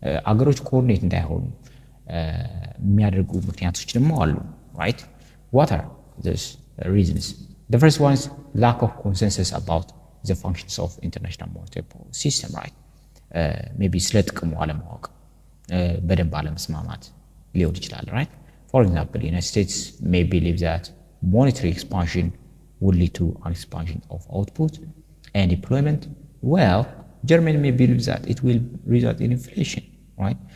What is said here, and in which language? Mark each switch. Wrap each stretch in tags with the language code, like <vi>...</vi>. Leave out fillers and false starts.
<am>አገሮች ኮኦርዲኔት እንዳይሆኑ የሚያደርጉ ምክንያቶች ደግሞ አሉ, right?</am> <en>What are those reasons? The first one is lack of consensus about the functions of international monetary policy system, right?</en> <am>Maybe ስለ ጥቅሙ አለማወቅ በደንብ አለመስማማት ሊሆን ይችላል, right?</am> <en>For example, the United States may believe that monetary expansion would lead to an expansion of output and employment. Well, Germany may believe that it will result in inflation, right?</en>